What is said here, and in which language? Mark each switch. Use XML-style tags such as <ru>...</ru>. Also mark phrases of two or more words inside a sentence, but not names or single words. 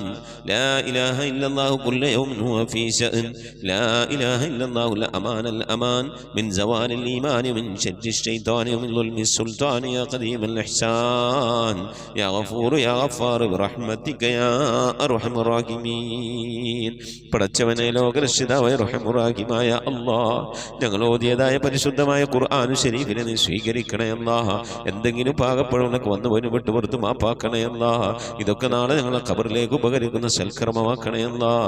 <ar>لا إله إلا الله كل يوم هو في شأن. لا إله إلا الله الأمان من زوال الإيمان من شر الشيطان ومن ظلم السلطان يا قديم الإحسان يا غفور يا غفار برحمتك يا أرحم الراحمين.</ar> <ml>പടച്ചവനെ ലോകരക്ഷിതാവായ റഹ്മാനായ അല്ലാഹ്, ഞങ്ങൾ ഓതിയതായ പരിശുദ്ധമായ ഖുർആൻ ശരീഫിനെ നീ സ്വീകരിക്കണേ അല്ലാഹ്. എന്തെങ്കിലും പാകപ്പഴവനൊക്കെ വന്നു പോയി വിട്ടു പുറത്ത് മാപ്പാക്കണേ അല്ലാഹ്. ഇതൊക്കെ നാളെ ഞങ്ങളെ ഖബറിലേക്ക് ഉപകരിക്കുന്ന സൽക്കർമ്മമാക്കണേ അല്ലാഹ്.</ml>